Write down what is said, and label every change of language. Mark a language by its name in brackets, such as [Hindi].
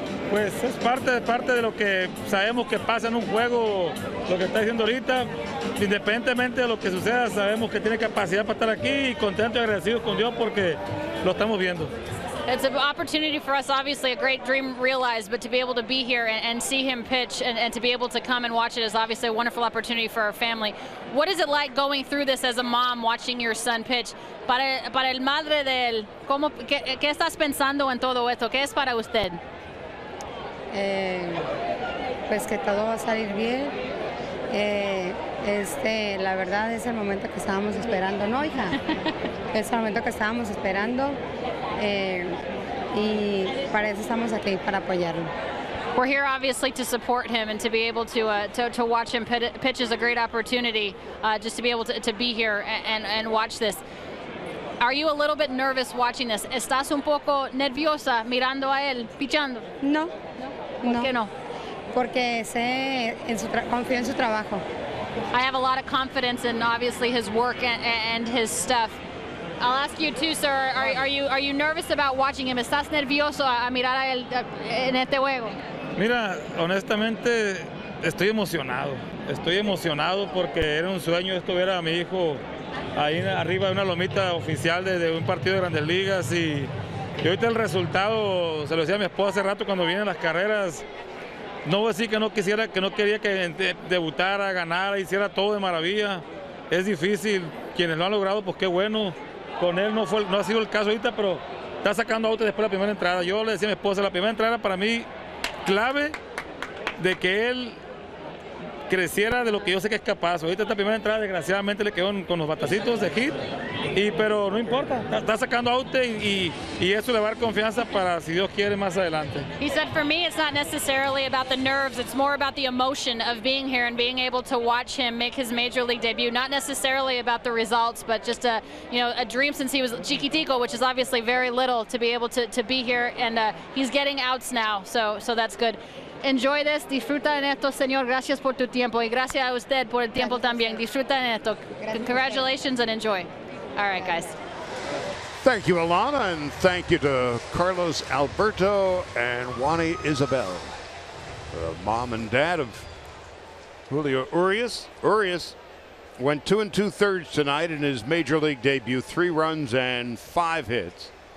[Spanish] Pues es parte de lo que sabemos que pasa en un juego, lo que está diciendo ahorita. Independientemente de lo que suceda, sabemos que tiene capacidad para estar aquí y contento y agradecido con Dios porque lo estamos viendo. [English] It's an opportunity for us, obviously a great dream realized, but to be able to be here and see him pitch and to be able to come and watch it is obviously a wonderful opportunity for our family. What is it like going through this as a mom, watching your son pitch? [Spanish] Para el madre de él, ¿qué estás pensando en todo esto? ¿Qué es para usted? Pues que todo va a salir bien. La verdad es el momento que estábamos esperando, ¿no, hija? Es el momento que estábamos esperando y para eso estamos aquí, para apoyarlo. [English] We're here obviously to support him, and to be able to watch him pitch is a great opportunity, just to be able to be here and watch this. Are you a little bit nervous watching this? [Spanish] ¿Estás un poco nerviosa mirando a él pichando? No. ¿Por qué no? Porque confío en su trabajo. [English] I have a lot of confidence in obviously his work and his stuff. I'll ask you too, sir. Are you nervous about watching him? [Spanish] ¿Estás nervioso a mirar a él en este juego? Mira, honestamente estoy emocionado. Estoy emocionado porque era un sueño esto ver a mi hijo ahí arriba de una lomita oficial de un partido de Grandes Ligas y ahorita el resultado, se lo decía a mi esposa hace rato cuando vienen las carreras, no voy a decir que no quería que debutara, ganara, hiciera todo de maravilla. Es difícil, quienes lo han logrado, pues qué bueno. Con él no ha sido el caso ahorita, pero está sacando autos después de la primera entrada. Yo le decía a mi esposa, la primera entrada para mí clave de que él creciera de lo que yo sé que es capaz. Ahorita esta primera entrada desgraciadamente le quedó con los batacitos de hit, pero no importa, está sacando out y eso le va a dar confianza para, si Dios quiere, más adelante. [English] He said, for me, it's not necessarily about the nerves, it's more about the emotion of being here and being able to watch him make his Major League debut. Not necessarily about the results, but just a dream since he was chiquitico, which is obviously very little, to be able to be here, and he's getting outs now, so that's good. Enjoy this, [Spanish] disfruta en esto, señor. Gracias por tu tiempo y gracias a usted por el tiempo también. Disfruta en esto. [English] Congratulations and enjoy. All right, guys. Thank you, Alana, and thank you to Carlos Alberto and Juani Isabel, the mom and dad of Julio Urias. Urias went 2 2/3 tonight in his Major League debut, 3 runs and 5 hits.